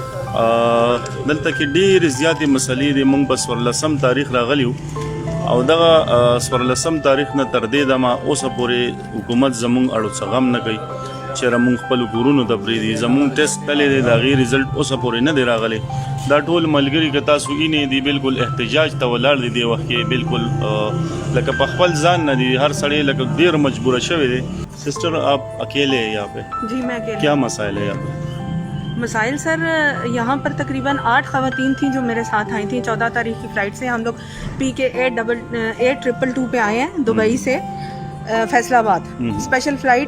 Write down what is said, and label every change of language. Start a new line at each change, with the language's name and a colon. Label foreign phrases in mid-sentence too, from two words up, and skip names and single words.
Pashto: دلته کې ډیر زیاتې مسلې دي. موږ په 14 تاریخ راغلیو او دغه 14 تاریخ نه تر دې دمه اوسه پورې حکومت زمونږ اړو څه غم نه کوي چې زمونږ خپل کورونو ته پرېږدي. زمونږ ټیسټ تللی دی، د هغې رزلټ اوسه پورې نه دی راغلی. دا ټول ملګري که تاسو وینئ دي بالکل احتجاج ته ولاړ دي. دې وخت کې بالکل لکه په خپل ځان نه دي، هر سړی لکه ډېر مجبوره شوی دی.
Urdu: سسٹر آپ اکیلے ہیں یہاں پہ؟ جی میں اکیلے. کیا مسائل ہے یہاں پہ؟ مسائل سر یہاں پر تقریباً 8 خواتین تھیں جو میرے ساتھ آئی تھیں. 14 تاریخ کی فلائٹ سے ہم لوگ PK 8222 پہ آئے ہیں دبئی سے فیصل آباد
English: special flight.